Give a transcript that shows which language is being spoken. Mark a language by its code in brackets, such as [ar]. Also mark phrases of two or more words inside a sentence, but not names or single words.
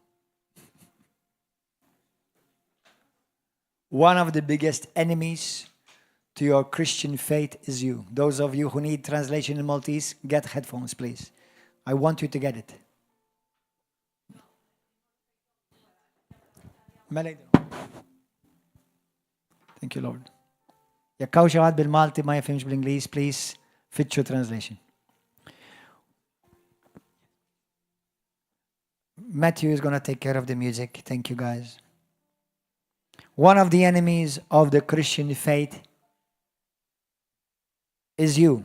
[en] One of the biggest enemies to your Christian faith is you. Those of you who need translation in Maltese, get headphones, please. I want you to get it. Thank you, Lord. [mt] Jekk hawn xi ħadd bil-Malti ma jifhimx bl-Ingliż, [en] please fit your translation. Matthew is going to take care of the music. Thank you, guys. One of the enemies of the Christian faith is you.